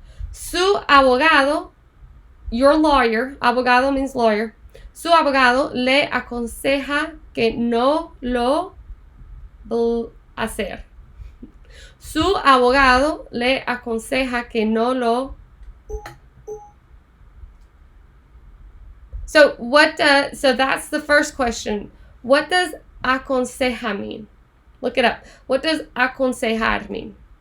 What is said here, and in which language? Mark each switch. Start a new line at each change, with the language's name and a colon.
Spanish: Su abogado,
English: your lawyer, abogado means lawyer.
Spanish: Su abogado le aconseja que no lo hacer. Su abogado le aconseja que no lo.
English: So that's the first question. What does aconseja mean? Look it up. What does aconsejar mean?